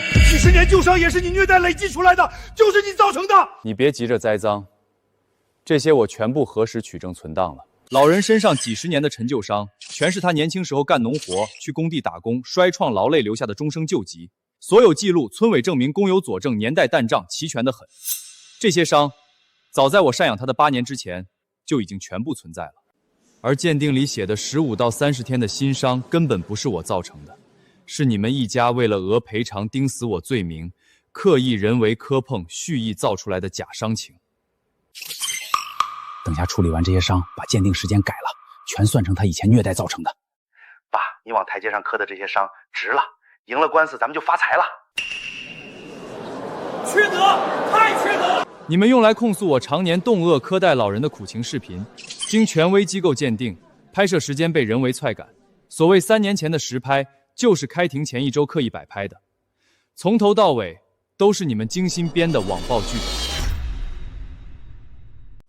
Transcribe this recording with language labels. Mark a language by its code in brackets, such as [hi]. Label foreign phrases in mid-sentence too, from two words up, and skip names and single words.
[zh] 幾十年舊傷也是你虐待累積出來的，就是你造成的。你別急着栽贓，這些我全部核實取證存檔了。老人身上幾十年的陳舊傷，全是他年輕時候幹農活、去工地打工、摔創勞累留下的終生舊疾。所有記錄、村委證明、公有佐證，年代彈賬齊全得很。這些傷，早在我贍養他的8年之前，就已經全部存在了，而鑑定裡寫的15到30天的新傷根本不是我造成的，是你們一家為了訛賠償釘死我罪名，刻意人為磕碰，蓄意造出來的假傷情。等下處理完這些傷，把鑑定時間改了，全算成他以前虐待造成的。爸，你往台階上磕的這些傷值了，贏了官司咱們就發財了。缺德，太缺德！你們用來控訴我常年凍餓苛待老人的苦情視頻，經權威機構鑑定，拍攝時間被人為篡改。所謂3年前的實拍，就是開庭前1周刻意擺拍的，從頭到尾都是你們精心編的網暴劇本。